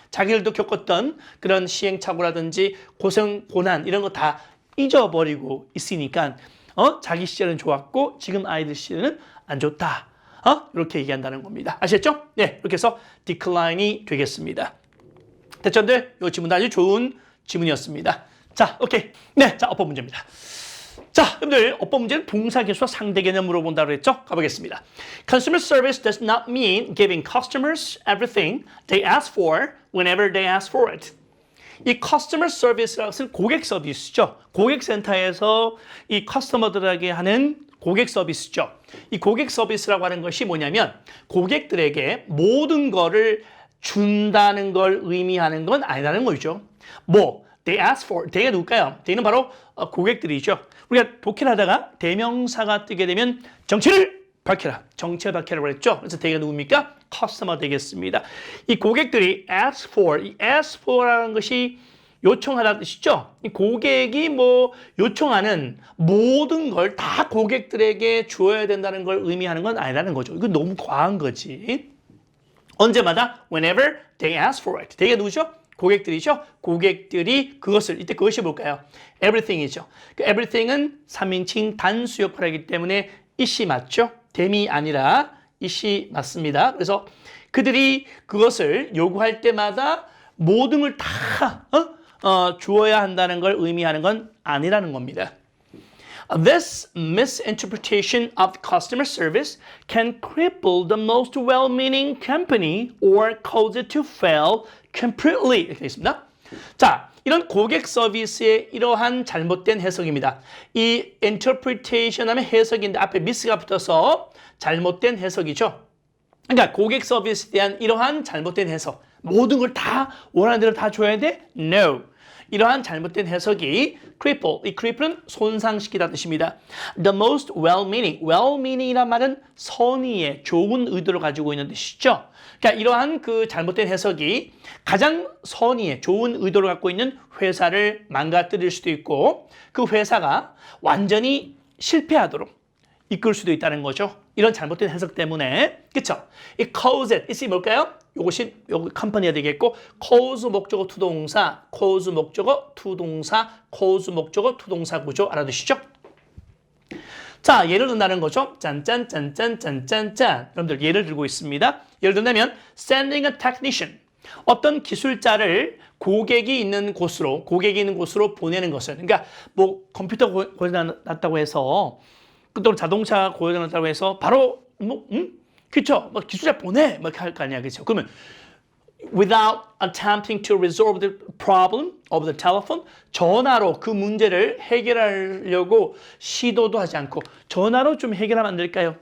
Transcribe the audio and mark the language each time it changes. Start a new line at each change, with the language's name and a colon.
Korean: 자기들도 겪었던 그런 시행착오라든지 고난 이런 거 다 잊어버리고 있으니까 자기 시절은 좋았고 지금 아이들 시절은 안 좋다. 이렇게 얘기한다는 겁니다. 아시겠죠? 네, 이렇게 해서 decline이 되겠습니다. 대천들, 이 질문 아주 좋은 질문이었습니다. 자, 오케이. 네, 자, 어법 문제입니다. 자, 여러분들, 어법 문제는 동사 개수와 상대 개념 물어본다고 했죠? 가보겠습니다.
English: Consumer service does not mean giving customers everything they ask for whenever they ask for it.
Korean: 이 customer service라는 것은 고객 서비스죠. 고객센터에서 이 커스터머들에게 하는 고객 서비스죠. 이 고객 서비스라고 하는 것이 뭐냐면 고객들에게 모든 거를 준다는 걸 의미하는 건 아니라는 거죠.
English: they ask for, they가 누굴까요?
Korean: they는 바로 고객들이죠. 우리가 독해를 하다가 대명사가 뜨게 되면 정체를 밝혀라. 정체를 밝혀라고 그랬죠. 그래서 they가 누굽니까? customer 되겠습니다. 이 고객들이 ask for, 이 ask for라는 것이 요청하다는 뜻이죠. 이 고객이 요청하는 모든 걸 다 고객들에게 주어야 된다는 걸 의미하는 건 아니라는 거죠. 이건 너무 과한 거지. 언제마다
English: whenever they ask for it.
Korean: they가 누구죠? 고객들이죠. 고객들이 그것을, 이때 그것이 뭘까요? everything이죠. 그 everything은 3인칭 단수 역할을 하기 때문에 it이 맞죠? them이 아니라 it이 맞습니다. 그래서 그들이 그것을 요구할 때마다 모든 걸 다 주어야 한다는 걸 의미하는 건 아니라는 겁니다.
English: This misinterpretation of customer service can cripple the most well-meaning company or cause it to fail completely.
Korean: 이렇게 되어 있습니다. 자, 이런 고객 서비스의 이러한 잘못된 해석입니다. 이 interpretation 하면 해석인데 앞에 miss가 붙어서 잘못된 해석이죠. 그러니까 고객 서비스에 대한 이러한 잘못된 해석. 모든 걸 다 원하는 대로 다 줘야 돼?
English: No.
Korean: 이러한 잘못된 해석이 cripple, 이 cripple은 손상시키다는 뜻입니다.
English: The most well-meaning,
Korean: well-meaning이란 말은 선의의 좋은 의도를 가지고 있는 뜻이죠. 그러니까 이러한 그 잘못된 해석이 가장 선의의 좋은 의도를 갖고 있는 회사를 망가뜨릴 수도 있고 그 회사가 완전히 실패하도록 이끌 수도 있다는 거죠. 이런 잘못된 해석 때문에. 그쵸? 이 cause it, 이것이 뭘까요? 요것이 컴퍼니가 되겠고 cause 목적어 투동사, cause 목적어 투동사, cause 목적어 투동사 구조 알아두시죠? 자, 예를 든다는 거죠. 짠짠짠짠짠짠짠. 여러분들 예를 들고 있습니다. 예를 든다면
English: sending a technician.
Korean: 어떤 기술자를 고객이 있는 곳으로 보내는 것은 그러니까 뭐 컴퓨터 고장났다고 해서 또 자동차 고장났다고 해서 바로 그렇죠? 뭐 기술자 보내 뭐 할 거 아니야, 그렇죠? 그러면
English: without attempting to resolve the problem of the telephone,
Korean: 전화로 그 문제를 해결하려고 시도도 하지 않고 전화로 좀 해결하면 안 될까요?